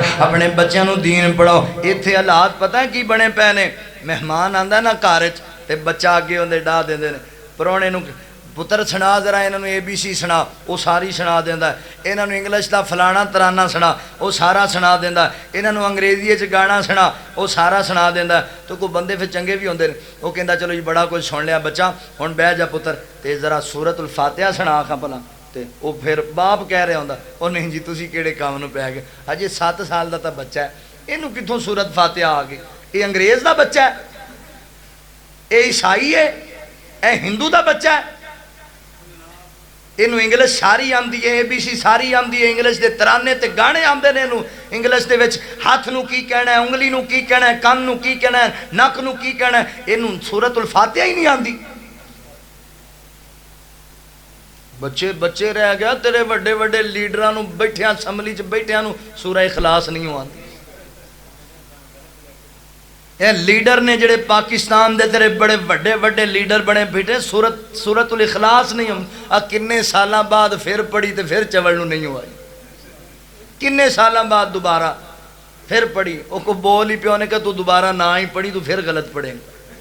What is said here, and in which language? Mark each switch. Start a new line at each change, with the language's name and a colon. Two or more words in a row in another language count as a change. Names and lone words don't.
Punjabi: اپنے بچیاں نو دین پڑھاؤ۔ ایتھے حالات پتہ ہے کی بنے پے نے، مہمان آندا نا گھر وچ تے بچہ اگے ہوندے ڈا دیندے نے، پرونے نو پتر سنا ذرا انہاں نو ABC سنا، وہ ساری سنا دیندا ہے، انہاں نو انگلش دا فلانا ترانہ سنا، وہ سارا سنا دیندا ہے، انہاں نو انگریزی وچ گانا سنا، وہ سارا سنا دیندا ہے۔ تو کوئی بندے پھر چنگے بھی ہوندے نے، وہ کہندا چلو جی بڑا کچھ سن لیا بچہ، ہن بیٹھ جا پتر تے ذرا سورۃ الفاتحہ سنا کھا بھلا، تے وہ پھر باپ کہہ رہا ہوندا او نہیں جی تسی کیڑے کام نو پے گئے، ہجے 7 سال دا تا بچہ ہے، اینوں کتھوں سورۃ فاتحہ آ گئی، یہ انگریز دا بچہ ہے، اے عیسائی ہے، اے ہندو دا بچہ ہے، اینوں انگلش ساری آندی ہے، ABC ساری آندی ہے، انگلش دے ترانے تے گانے آندے نے، اینوں انگلش دے وچ ہاتھ نو کی کہنا ہے، انگلی نو کی کہنا ہے، کان نو کی کہنا ہے، نک نو کی کہنا ہے، اینوں سورۃ الفاتحہ ہی نہیں آندی۔ بچے بچے رہ گیا، تیرے وڈے وڈے لیڈراں نو بیٹھیاں اسمبلی چ بیٹھیاں نو سورہ اخلاص نہیں آندی۔ اے لیڈر نے جڑے پاکستان دے تیرے بڑے وڈے وڈے لیڈر بنے بیٹھے، سورۃ الاخلاص نہیں ہم کنے سالاں بعد پھر پڑھی تے پھر چوڑ نو نہیں ہوئی، کنے سالاں بعد دوبارہ پھر پڑھی، وہ کو بول ہی پیو نے کہ تو دوبارہ نہ ہی پڑھی تو پھر غلط پڑھے گا۔